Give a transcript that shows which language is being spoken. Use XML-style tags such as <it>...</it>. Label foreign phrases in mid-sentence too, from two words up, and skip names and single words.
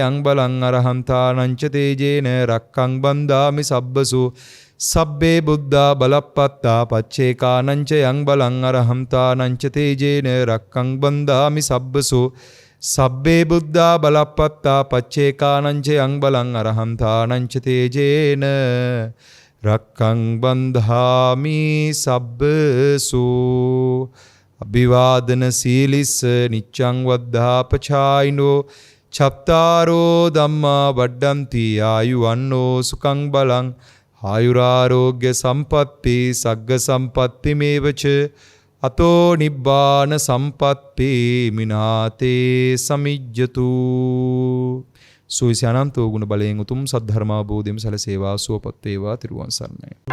<pi>යං බලං අරහන්තානං ච තේජේන රක්ඛං බන්දාමි සබ්බසු සබ්බේ බුද්ධා බලප්පත්තා පච්චේකානං ච යං බලං අරහන්තානං ච තේජේන රක්ඛං බන්දාමි සබ්බසු සබ්බේ බුද්ධා බලප්පත්තා පච්චේකානං ච යං බලං අරහන්තානං ච තේජේන රක්ඛං බන්ධාමි සබ්බසු අභිවාදන සීලිස්ස නිච්ඡං වද්ධාපචායිනෝ චත්තාරෝ ධම්මා වඩ්ඩಂತಿ ආයුවන්නෝ සුඛං බලං ආයුරාරෝග්‍ය සම්පatti සග්ග සම්පatti මේවච අතෝ නිබ්බාන සම්පatti මිනාතේ සමිජ්ජතු සුවිසානන්තෝ</pi> <si>ගුණ බලයෙන් උතුම් සද්ධර්මාභෝධියම සැලසේවා සුවපත් වේවා තිරුවන් සරණයි</si>